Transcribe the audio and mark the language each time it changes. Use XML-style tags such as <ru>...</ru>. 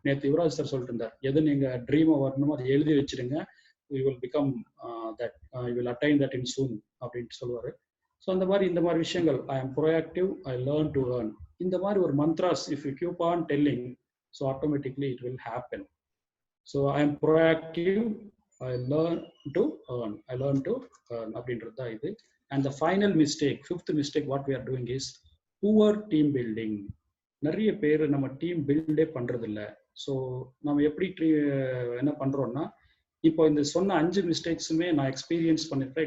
<ta>நேற்று யுவராஜ் சார் சொல்லிட்டு இருந்தார், எது நீங்கள் ட்ரீமை வரணுமோ அதை எழுதி வச்சிருங்க,</ta> <en>you will become that, you will attain that in soon</en> <ta>அப்படின்ட்டு சொல்லுவார். ஸோ அந்த மாதிரி இந்த மாதிரி விஷயங்கள்,</ta> <en>I am proactive, I learn to earn, இந்த மாதிரி ஒரு mantras if you keep on telling, so automatically it will happen. So I am proactive, I learn to earn, I learn to earn</en> <ta>அப்படின்றது தான் இது.</ta> <en>And the final mistake, fifth mistake what we are doing is poor team building.</en> <ta>நிறைய பேர் நம்ம team பில்டே பண்றது இல்லை. So நம்ம எப்படி என்ன பண்றோம்னா, இப்போ இந்த சொன்ன 5 மிஸ்டேக்ஸுமே நான் எக்ஸ்பீரியன்ஸ் பண்ணிருக்கேன்.</ta>